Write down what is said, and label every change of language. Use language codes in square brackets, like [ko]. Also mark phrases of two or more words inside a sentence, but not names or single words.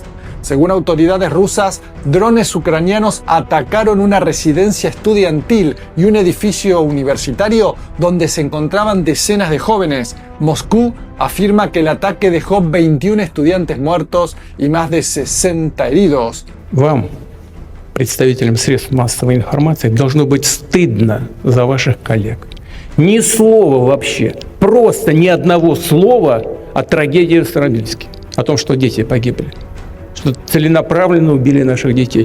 [es] Según autoridades rusas, drones ucranianos atacaron una residencia estudiantil y un edificio universitario donde se encontraban decenas de jóvenes. Moscú afirma que el ataque dejó 21 estudiantes muertos y más de 60 heridos. [ru] Вам, представителям средств массовой информации, должно быть стыдно за ваших коллег. Ни слова вообще, просто ни одного слова о трагедии в Старобельске, о том, что дети погибли, что целенаправленно убили наших детей.